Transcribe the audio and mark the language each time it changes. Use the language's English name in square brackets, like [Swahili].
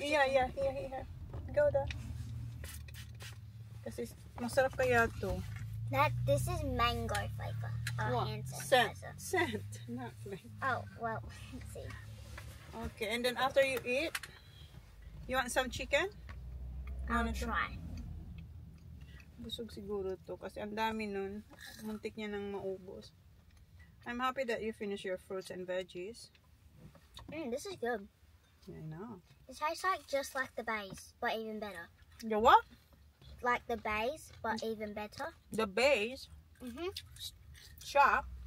[English] Yeah. Here. [Filipino] Go da. Kasi masarap kaya to. [English] This is mango flavor. Hand sanitizer. Scent. Not flavor. Oh, well, let's see. Okay, and then after you eat, you want some chicken? I'll try. [Filipino] Busog siguro to kasi ang dami nun. Muntik niya nang maubos. [English] I'm happy that you finish your fruits and veggies. This is good. Yeah, I know. It tastes like just like the base, but even better. The what? Like the base, but even better. The base? Mhm. Shop?